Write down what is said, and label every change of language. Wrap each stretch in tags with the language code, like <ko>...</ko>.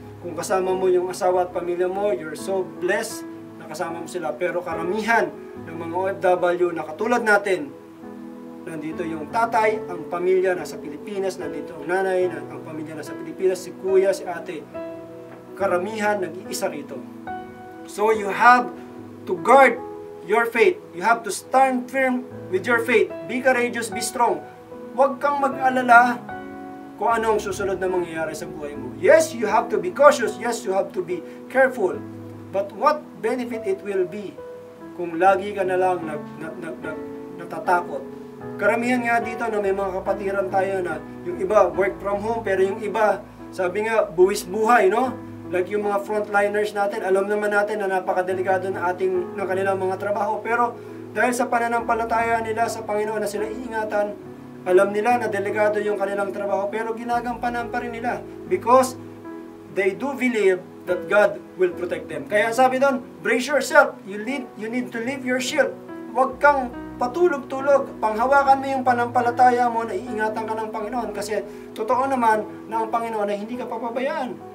<tl>Kung kasama mo yung asawa at pamilya mo,</tl> <en>you're so blessed</en> <tl>na kasama mo sila. Pero karamihan ng mga OFW na katulad natin, nandito yung tatay, ang pamilya nasa Pilipinas, nandito ang nanay, ang pamilya nasa Pilipinas, si kuya, si ate. Karamihan nag-iisa rito.</tl> <en>So you have to guard your faith. You have to stand firm with your faith. Be courageous, be strong.</en> <tl>Huwag kang mag-alala kung ano ang susunod na mangyayari sa buhay mo.</tl> <en>Yes, you have to be cautious. Yes, you have to be careful. But what benefit it will be</en> <tl>kung lagi ka na lang natatakot? Karamihan nga dito na may mga kapatiran tayo na yung iba</tl> <en>work from home,</en> <tl>pero yung iba, sabi nga, buwis buhay, no? Like yung mga frontliners natin, alam naman natin na napakadelikado ng kanilang mga trabaho. Pero dahil sa pananampalataya nila sa Panginoon na sila iingatan, alam nila na delikado yung kanilang trabaho, pero ginagampanan pa rin nila.</tl> <en>Because they do believe that God will protect them.</en> <tl>Kaya sabi doon,</tl> <en>brace yourself. You need to lift your shield.</en> <tl>Huwag kang patulog-tulog. Panghawakan mo yung panampalataya mo na iingatan ka ng Panginoon. Kasi totoo naman na ang Panginoon ay hindi ka papabayaan.</tl>